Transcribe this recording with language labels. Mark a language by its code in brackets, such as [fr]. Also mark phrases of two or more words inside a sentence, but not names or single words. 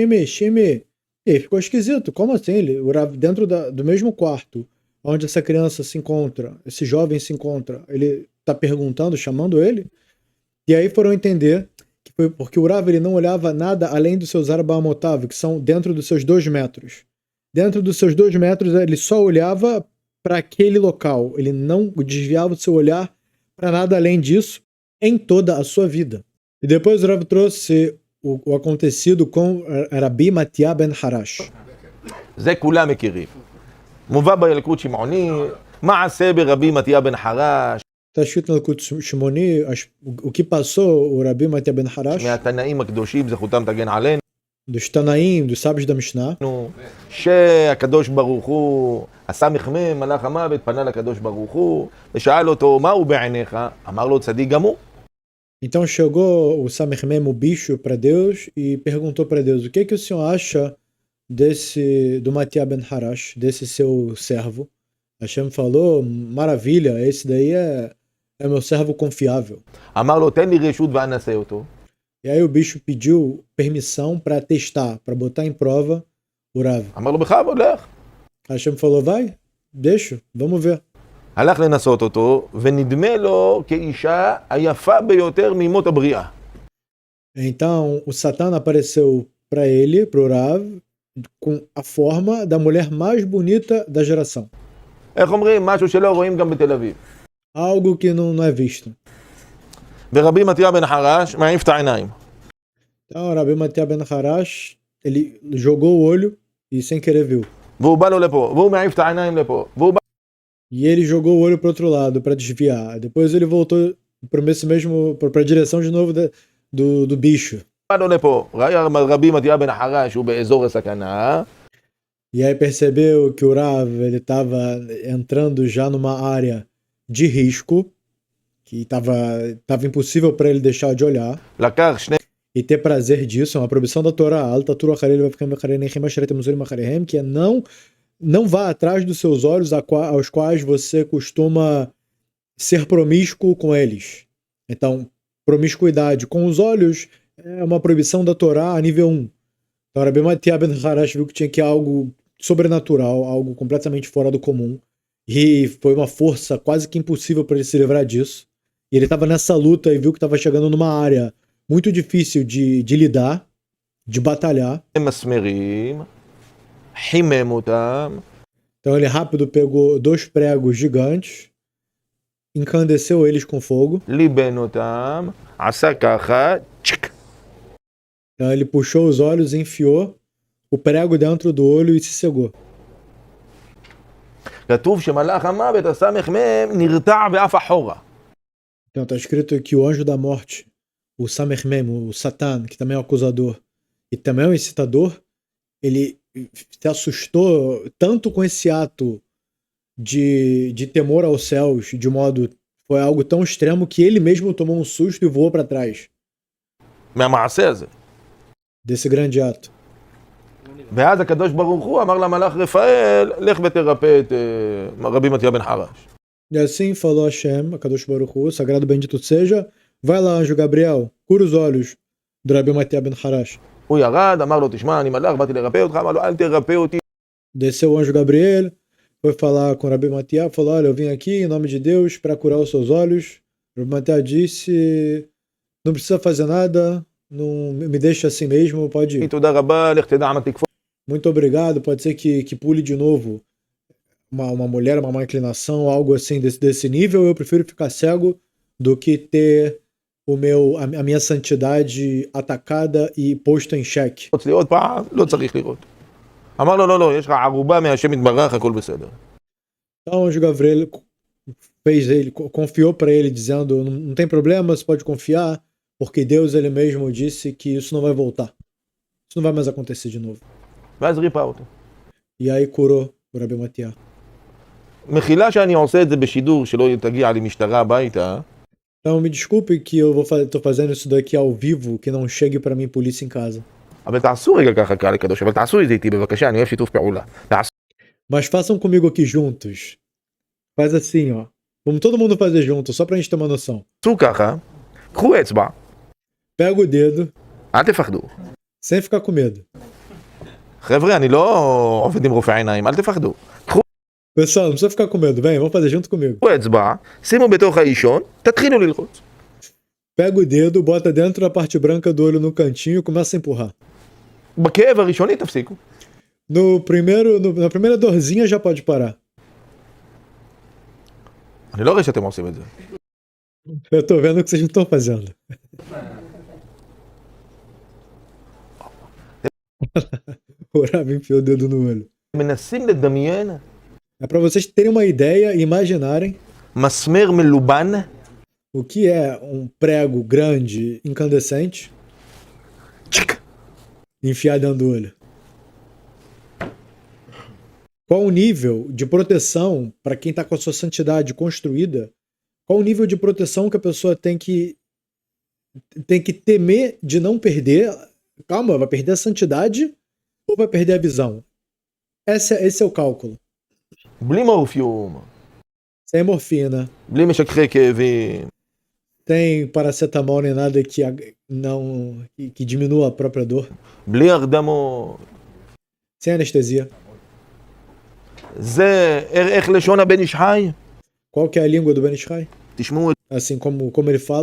[pt] E aí ficou esquisito, como assim? O Rav dentro do mesmo quarto, onde essa criança se encontra, esse jovem se encontra, ele está perguntando, chamando ele, e aí foram entender que foi porque o Rav ele não olhava nada além dos seus Arbamotav, que são dentro dos seus 2 metros. Dentro dos seus 2 metros, ele só olhava para aquele local, ele não desviava o seu olhar para nada além disso em toda a sua vida. E depois o Rav trouxe o acontecido com Rabbi Matia ben Harash. [he] זה כולם מכירים. מובא בילקוט שמעוני, מעשה ברבי מתיה בן חרש. [pt] Está escrito no Likut Shimoni o que passou o Rabbi Matia ben Harash, [he] מהתנאים הקדושים, זכותם תגן עלינו. [pt] dos Tanaim, dos sábios da Mishnah, [he] שהקדוש ברוך הוא, הסמ"ך מלאך המוות, פנה לקדוש ברוך הוא, ושאל אותו, מה הוא בעיניך? אמר לו, צדיק גמור. [pt] Então chegou o [he] סמך מם, [pt] o bicho, para Deus e perguntou para Deus: o que o senhor acha do Matia ben Harash, desse seu servo? Hashem falou: maravilha, esse daí é meu servo confiável. [he] אמר לו, תן לי רשות ואנסה אותו. [pt] E aí o bicho pediu permissão para testar, para botar em prova o Rav. [he] אמר לו, בכבוד, לך. [pt] Hashem falou: vai, deixa, vamos ver. [he] הלך לנסות אותו, ונדמה לו כאישה היפה ביותר מימות הבריאה. [pt] Então o Satan apareceu para ele, para o Rav, com a forma da mulher mais bonita da geração. [he] איך אומרים? משהו שלא רואים גם בתל אביב. [pt] Algo que não é visto. [he] ורבי מתיה בן חרש מעיף את העיניים. [pt] Então, Rabbi Matia ben Harash, ele jogou o olho e sem querer viu. [he] והוא בא לו לפה, והוא מעיף את העיניים לפה, והוא בא... [pt] E ele jogou o olho para outro lado para desviar. Depois ele voltou para a direção de novo do bicho. [he] בא לו לפה. רבי מתיה בן חרש הוא באזור הסכנה. [pt] E aí percebeu que o Rav ele estava entrando já numa área de risco, que estava impossível para ele deixar de olhar [he] לקח שני... [pt] e ter prazer disso. É uma proibição da Torá, que é não vá atrás dos seus olhos aos quais você costuma ser promíscuo com eles. Então, promiscuidade com os olhos é uma proibição da Torá a nível 1. Então, Rabbi Matia ben Harash viu que tinha que algo sobrenatural, algo completamente fora do comum, e foi uma força quase que impossível para ele se livrar disso. E ele estava nessa luta e viu que estava chegando numa área muito difícil de lidar, de batalhar. [he] מסמרים, חימם אותם. [pt] Então ele rápido pegou 2 pregos gigantes, incandesceu eles com fogo. [he] ליבן אותם, עשה ככה, צ'ק. [pt] Então ele puxou os olhos, enfiou o prego dentro do olho e se cegou. [he] כתוב שמלאך המוות, הסמ"ך מ', נרתע ואף אחורה. [pt] Então está escrito que o anjo da morte, o [he] סמך מם, [pt] o Satan, que também é o acusador e também é o incitador, ele se assustou tanto com esse ato de temor aos céus, de modo foi algo tão extremo que ele mesmo tomou um susto e voou para trás [he] מהמעשה הזה. [pt] desse grande ato. [he] ואז הקדוש ברוך הוא אמר למלאך רפאל, לך ותרפא את רבי מתיה בן חרש. [pt] E assim falou Hashem, a [he] קדוש ברוך הוא, [pt] sagrado bendito seja, vai lá, anjo Gabriel, cura os olhos do Rabi Matia ben Harash. [he] הוא ירד, אמר לו, תשמע, אני מלאך, באתי לרפא אותך, אמר לו, אל תרפא אותי. [pt] Desceu o anjo Gabriel, foi falar com o Rabi Matia, falou, olha, eu vim aqui em nome de Deus para curar os seus olhos. O Rabi Matia disse, não precisa fazer nada, não me deixa assim mesmo, pode ir. [he] תודה רבה, לך תדע מה תקפוץ. [pt] Muito obrigado, pode ser que pule de novo uma mulher, uma má inclinação, algo assim desse nível. Eu prefiro ficar cego do que ter a minha santidade atacada e posta em xeque. [he] לי עוד פעם, לא צריך lirot. אמר לו, לא, יש לך ערובה מהשם יתברך, הכל בסדר. [pt] Então o anjo Gabriel confiou para ele, dizendo, não tem problema, você pode confiar, porque Deus ele mesmo disse que isso não vai voltar. Isso não vai mais acontecer de novo. [he] ואז ריפא אותו. [pt] E aí curou o Rabi Matia. [he] מחילה שאני עושה את זה בשידור, שלא תגיע לי משטרה הביתה. [pt] Então me desculpe que eu tô fazendo isso daqui ao vivo, que não chegue para mim polícia em casa. [he] אבל תעשו רגע ככה קהל הקדוש, אבל תעשו את זה איתי בבקשה, אני אוהב שיתוף פעולה. תעשו. [pt] Mas façam comigo aqui juntos. Faz assim, ó. Vamos todo mundo fazer junto, só pra gente ter uma noção. [he] תעשו ככה, קחו אצבע, [pt] Pega o dedo, [he] אל תפחדו. [pt] sem ficar com medo. [he] חבר'ה, אני לא עובד עם רופא עיניים, אל תפחדו. [pt] Pessoal, não precisa ficar com medo, vem, vamos fazer junto comigo. [he] קחו אצבע, שימו בתוך האישון, תתחילו ללחוץ. [pt] Pega o dedo, bota dentro da parte branca do olho no cantinho e começa a empurrar. [he] בכאב הראשוני תפסיקו. [pt] Na primeira dorzinha já pode parar. [he] אני לא רואה שאתם עושים את זה. [pt] Eu tô vendo que vocês não estão fazendo. O Rabi enfiou o dedo no olho. [he] מנסים לדמיין [pt] É pra vocês terem uma ideia e imaginarem [he] מסמר מלובן [pt] o que é um prego grande, incandescente, צ'יק. enfiar dentro do olho. Qual o nível de proteção para quem está com a sua santidade construída? Qual o nível de proteção que a pessoa tem que temer de não perder? Calma, vai perder a santidade ou vai perder a visão? Esse é o cálculo. [he] בלי מורפיום, [pt] Sem morfina, [he] בלי משככי כאבים, [pt] sem paracetamol nem nada que diminua a própria dor, [he] בלי הרדמות. [pt] sem anestesia. [he] זה איך לשון הבן איש חי? [pt] Qual que é a língua do Ben Ish Chai? [he] תשמעו את [pt] Assim como ele fala.